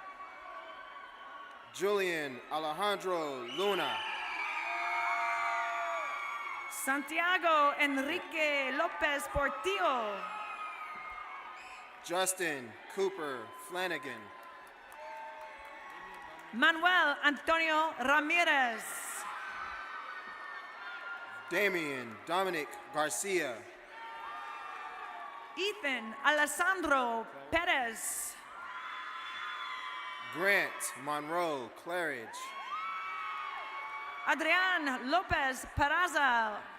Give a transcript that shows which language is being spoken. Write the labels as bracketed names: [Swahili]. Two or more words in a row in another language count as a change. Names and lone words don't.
[English] Julian Alejandro Luna. Santiago Enrique Lopez Portillo. Justin Cooper Flanagan. Manuel Antonio Ramirez. Damian Dominic Garcia. Ethan Alessandro Perez. Grant Monroe Claridge. Adrian Lopez Peraza.